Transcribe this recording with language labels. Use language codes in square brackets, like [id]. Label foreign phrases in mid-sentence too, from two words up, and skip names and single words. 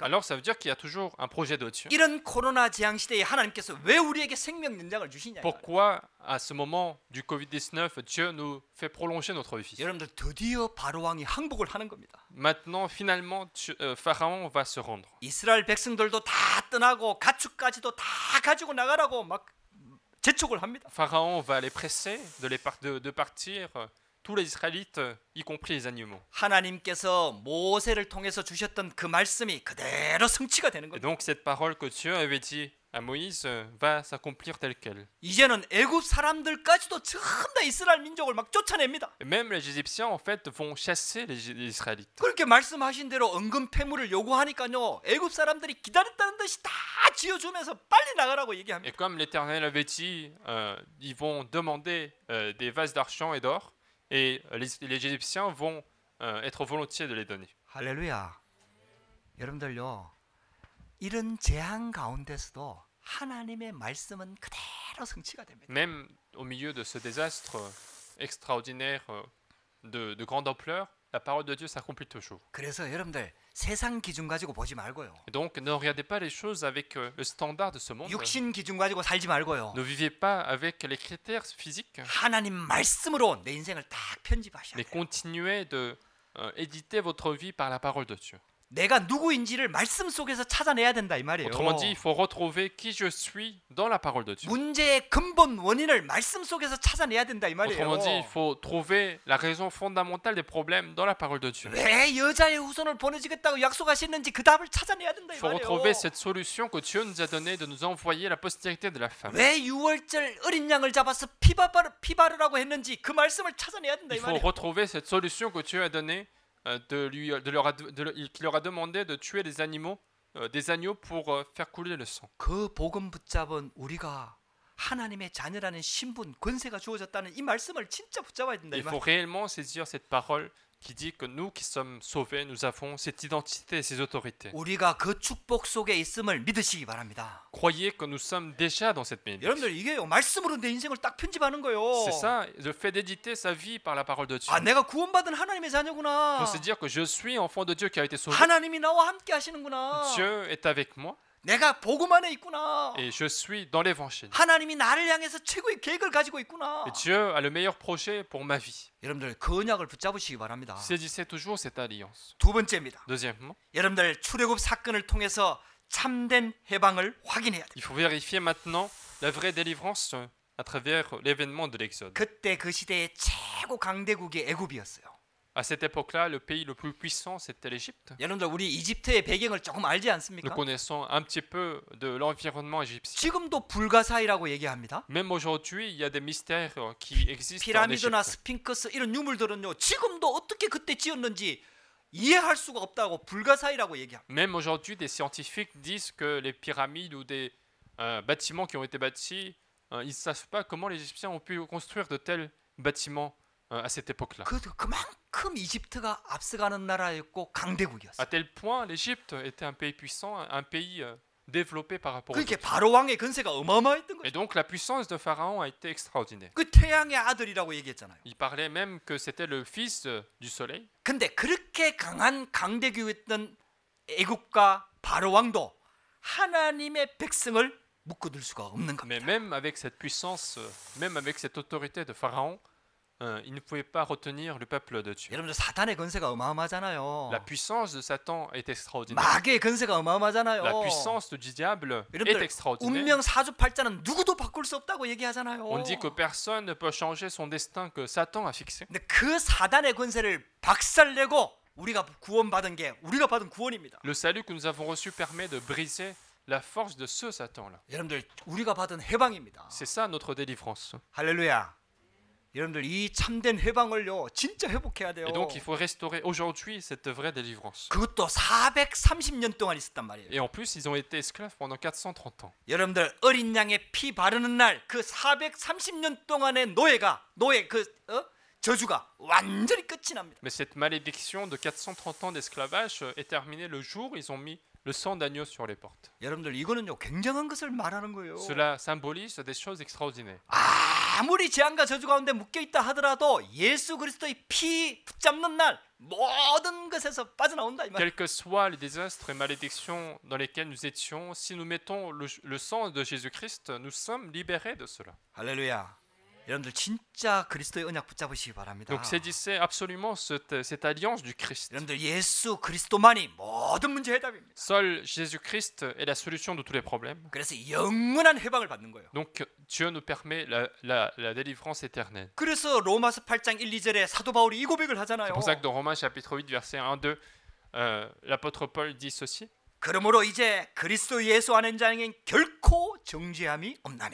[fr] Alors ça veut dire qu'il y a toujours un projet de Dieu. [ko] 이런 코로나 재앙 시대에 하나님께서 왜 우리에게 생명 연장을 주시냐? [fr] Pourquoi, à ce moment du Covid-19, Dieu nous fait prolonger notre vie? [ko] 여러분들 드디어 바로 왕이 항복을 하는 겁니다. [fr] Maintenant, finalement, Pharaon va se rendre. [ko] 이스라엘 백성들도 다 떠나고 가축까지도 다 가지고 나가라고 막 재촉을 합니다. [fr] Pharaon va les presser de partir, tous les Israélites, y compris les animaux. [ko] 하나님께서 모세를 통해서 주셨던 그 말씀이 그대로 성취가 되는 [fr] Et [ko] 겁니다. [fr] donc cette parole que Dieu avait dit à Moïse va s'accomplir telle qu'elle. [ko] 이제는 애굽 사람들까지도 전부 다 이스라엘 민족을 막 쫓아냅니다. [fr] Et même les Égyptiens, en fait, vont chasser les Israélites. [ko] 그렇게 말씀하신 대로 은금 패물을 요구하니까요. 애굽 사람들이 기다렸다는 듯이 다 지어주면서 빨리 나가라고 얘기합니다. [fr] Et comme l'Éternel avait dit, ils vont demander des vases d'argent et d'or, et les Égyptiens vont être volontiers de les donner. [ko] 할렐루야. 여러분들요. 이런 재앙 가운데서도 하나님의 말씀은 그대로 성취가 됩니다. [fr] Même au milieu de ce désastre extraordinaire de grande ampleur, la parole de Dieu s'accomplit toujours. [ko] 그래서 여러분들 세상 기준 가지고 보지 말고요. [fr] Et donc ne regardez pas les choses avec le standard de ce monde. [ko] 육신 기준 가지고 살지 말고요. [fr] Ne vivez pas avec les critères physiques, [ko] 하나님 말씀으로 내 인생을 딱 편집하셔야 [fr] mais [ko] 돼요. [fr] continuez de éditer votre vie par la parole de Dieu. [ko] 내가 누구인지를 말씀 속에서 찾아내야 된다 이 말이에요. [fr] Autrement dit, il faut retrouver qui je suis dans la parole de Dieu. [ko] 문제의 근본 원인을 말씀 속에서 찾아내야 된다 이 말이에요. [fr] Autrement dit, il faut trouver la raison fondamentale des problèmes dans la parole de Dieu. [ko] 왜 여자의 후손을 보내주겠다고 약속하셨는지 그 답을 찾아내야 된다 [fr] Il [ko] 이 [fr] faut [ko] 말이에요. [fr] retrouver cette solution que Dieu nous a donnée de nous envoyer la postérité de la femme. [ko] 왜 6월절 어린 양을 잡아서 피 바르라고 했는지 그 말씀을 찾아내야 된다 이 [fr] Il faut [ko] 말이에요. [fr] retrouver cette solution que Dieu a donnée, qui leur a demandé de tuer des agneaux pour faire couler le sang. [ko] 그 복음 붙잡은 우리가 하나님의 자녀라는 신분, 권세가 주어졌다는 이 말씀을 진짜 붙잡아야 된다 이 [fr] Il faut [ko] 말이에요. [fr] réellement saisir cette parole qui dit que nous qui sommes sauvés, nous avons cette identité et ces autorités. [ko] 우리가 그 축복 속에 있음을 믿으시기 바랍니다. [fr] Croyez que nous sommes déjà dans cette bénédiction. [ko] 여러분들 이게요 말씀으로 내 인생을 딱 편집하는 거예요. [fr] C'est ça, le fait d'éditer sa vie par la parole de Dieu. [ko] 아 내가 구원받은 하나님의 자녀구나. [fr] Il faut se dire que je suis enfant de Dieu qui a été sauvé. [ko] 하나님이 나와 함께 하시는구나. [fr] Dieu est avec moi [ko] 내가 복음 안에 있구나. [fr] et je suis dans l'évangile. [ko] 하나님이 나를 향해서 최고의 계획을 가지고 있구나. [fr] Et Dieu a le meilleur projet pour ma vie. [ko] 여러분들 그 언약을 붙잡으시기 바랍니다. [fr] Saisissez toujours cette alliance. [ko] 두 번째입니다. [fr] Deuxièmement, [ko] 여러분들 출애굽 사건을 통해서 참된 해방을 확인해야 돼요. [fr] il faut vérifier maintenant la vraie délivrance à travers l'événement de l'Exode. [ko] 그때 그 시대의 최고 강대국이 애굽이었어요. [fr] À cette époque-là, le pays le plus puissant, c'était l'Égypte. [ko] 여러분들 우리 이집트의 배경을 조금 알지 [fr] Nous [ko] 않습니까? [fr] connaissons un petit peu de l'environnement égyptien. [ko] 지금도 불가사의라고 얘기합니다. [fr] Même aujourd'hui, il y a des mystères qui existent en [ko] 피라미드나 [fr] Égypte. [ko] 스핑크스 이런 유물들은요. 지금도 어떻게 그때 지었는지 이해할 수가 없다고 불가사의라고 얘기합니다. [fr] Même aujourd'hui, des scientifiques disent que les pyramides ou des bâtiments qui ont été bâtis, ils ne savent pas comment les Égyptiens ont pu construire de tels bâtiments à cette époque-là. [ko] 그만큼 이집트가 앞서가는 나라였고 강대국이었어요. [fr] À tel point, l'Égypte était un pays puissant, un pays développé par rapport aux [ko] 그렇게 [fr] autres. [ko] 바로 왕의 근세가 어마어마했던 [fr] Et [ko] 거죠. [fr] donc la puissance de Pharaon a été extraordinaire. [ko] 그 태양의 아들이라고 얘기했잖아요. [fr] Il parlait même que c'était le fils du soleil. [ko] 근데 그렇게 강한 강대국이었던 애국과 바로 왕도 하나님의 백성을 묶어둘 수가 없는 [fr] Mais [ko] 겁니다. [fr] même avec cette puissance, même avec cette autorité de Pharaon, il ne pouvait pas retenir le peuple de Dieu. [ko] 여러분들 사탄의 근세가 어마어마하잖아요. [fr] La puissance de Satan est extraordinaire. [ko] 마귀의 근세가 어마어마하잖아요. [fr] La puissance du diable est [ko] 여러분들 [fr] extraordinaire. [ko] 운명 사주팔자는 누구도 바꿀 수 없다고 얘기하잖아요. [fr] On dit que personne ne peut changer son destin que Satan a fixé. [ko] 근데 그 사단의 근세를 박살내고 우리가 구원받은 게 우리가 받은 구원입니다. [fr] Le salut que nous avons reçu permet de briser la force de ce Satan-là. [ko] 여러분들 우리가 받은 해방입니다. C'est ça notre délivrance. 할렐루야. 여러분들 이 참된 해방을요 진짜 회복해야 돼요. [fr] Et donc il faut restaurer aujourd'hui cette vraie délivrance. [ko] 그것도 430년 동안 있었단 말이에요. [fr] Et en plus, ils ont été esclaves pendant 430 ans. [ko] 여러분들 어린 양의 피 바르는 날 그 430년 동안의 노예 저주가 완전히 끝이 납니다. [fr] Mais cette malédiction de 430 ans d'esclavage est terminée le jour où ils ont mis le sang d'agneau sur les portes. [ko] 여러분들 이거는요 굉장한 것을 말하는 거예요. [fr] Cela symbolise des choses extraordinaires. [ko] 아무리 재앙과 저주 가운데 묶여 있다 하더라도 예수 그리스도의 피 붙잡는 날 모든 것에서 빠져나온다 이 말. [fr] Quels que soient les désastres et malédictions dans lesquels nous étions, si nous mettons le sang de Jésus-Christ, nous sommes libérés de cela. [ko] 할렐루야. 여러분들 진짜 그리스도의 언약 붙잡으시기 바랍니다. [fr] Donc saisissez absolument cette alliance du Christ. [ko] 여러분들 예수 그리스도만이 모든 문제 해답입니다. [fr] Seul Jésus-Christ est la solution de tous les problèmes. [ko] 그래서 영원한 해방을 받는 거예요. [fr] Donc Dieu nous permet la délivrance éternelle. [ko] 그래서 로마서 8장 1, 2절에 사도 바울이 이 고백을 하잖아요. [fr] C'est pour ça que dans Romains chapitre 8 verset 1, 2, l'apôtre Paul dit ceci. [ko] 그러므로 이제 그리스도 예수 안에 있는 자에겐 결코 정죄함이 없나니.